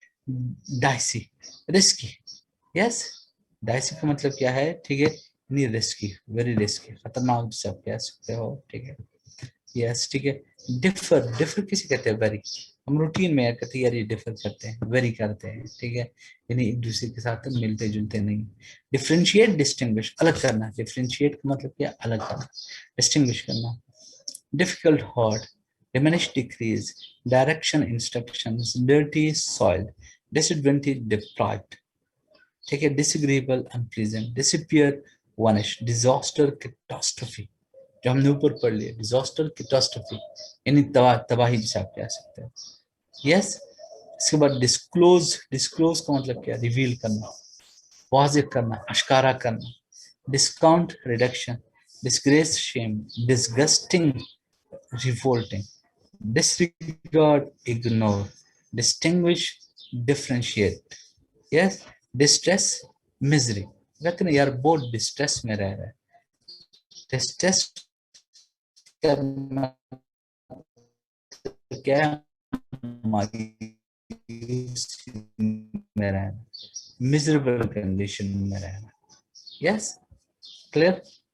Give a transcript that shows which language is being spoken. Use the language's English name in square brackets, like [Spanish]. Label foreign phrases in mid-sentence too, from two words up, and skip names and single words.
[English] dicey, risky, yes, dicey [Hindi] का मतलब क्या है, ठीक है, नहीं, [English] risky, very risky, [Hindi] खतरनाक, सब कह सकते हो, ठीक है, यस, ठीक है। [English] differ, differ [Hindi] किसे कहते हैं, वेरी, हम रूटीन में कहते हैं यार ये डिफर करते हैं, वेरी करते हैं, ठीक है, यानी एक दूसरे के साथ मिलते जुलते नहीं। [English] differentiate, distinguish, [Hindi] अलग करना। डिफरेंशिएट का मतलब क्या, अलग करना, डिस्टिंग्विश करना। [English] difficult, hard, diminish, decrease, direction, instructions, dirty, soiled, disadvantage, deprived, [Hindi] ठीक है। [English] disagreeable, unpleasant, disappear, vanish, disaster, catastrophe, [Hindi] जो हमने ऊपर पढ़ लिया, [English] disaster, catastrophe, [Hindi] यानी तबाही जिसे आप कह सकते हैं, यस। इसके बाद डिस्क्लोज, डिस्क्लोज का मतलब क्या, रिवील करना, वाज़ेह करना, अश्कारा करना। [English] discount, reduction, disgrace, shame, disgusting, रिवोल्टिंग, disregard, ignore, distinguish, differentiate, yes, distress, misery। [Hindi] कहते ना यार बहुत डिस्ट्रेस में रह रहा है, डिस्ट्रेस करना क्या है, मायूसी में रहना, [English] miserable condition [Hindi] में रहना, यस, क्लियर।